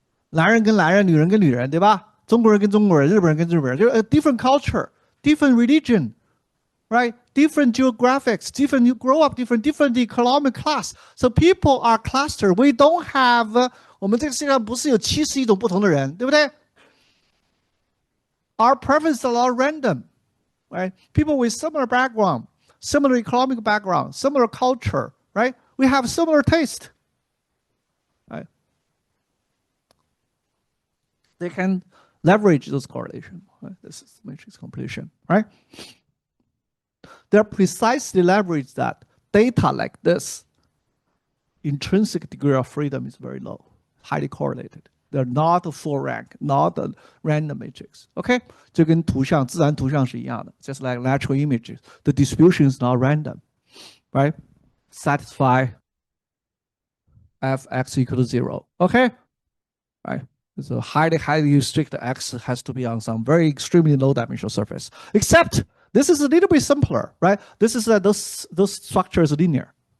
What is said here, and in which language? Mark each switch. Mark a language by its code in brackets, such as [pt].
[zh] 男人跟男人，女人跟女人，对吧？中国人跟中国人，日本人跟日本人，就是 [en] a different culture, different religion, right? Different geographics, different you grow up, different economic class. So people are clustered. We don't have [zh] 我们这个世界上不是有71种不同的人，对不对？ [en] Our preferences are all random, right? People with similar background, similar economic background, similar culture, right? We have similar taste, right? They can leverage those correlations. Right? This is matrix completion, right? They're precisely leverage that data like this. Intrinsic degree of freedom is very low, highly correlated. They're not a full rank, not a random matrix. Okay? [zh] 就跟图像自然图像是一样的 [en] just like natural images. The distribution is not random, right? Satisfy fx equal to 0. Okay? Right? So highly strict x has to be on some very extremely low dimensional surface. Except this is a little bit simpler, right? This is those structures linear.